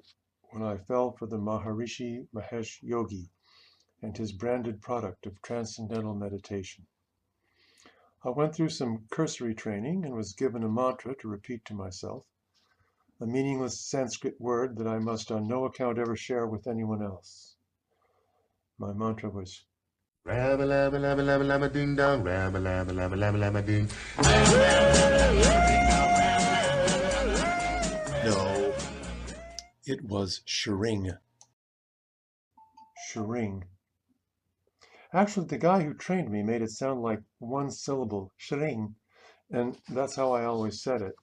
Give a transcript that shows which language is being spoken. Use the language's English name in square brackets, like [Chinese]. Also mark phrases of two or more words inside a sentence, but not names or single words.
[English] When I fell for the Maharishi Mahesh Yogi and his branded product of transcendental meditation. I went through some cursory training and was given a mantra to repeat to myself, a meaningless Sanskrit word that I must on no account ever share with anyone else. My mantra was, Rabba labba labba labba labba ding dong, rabba labba labba labba labba ding. no, it was shring. Shring. Actually, the guy who trained me made it sound like one syllable, shring, and that's how I always said it.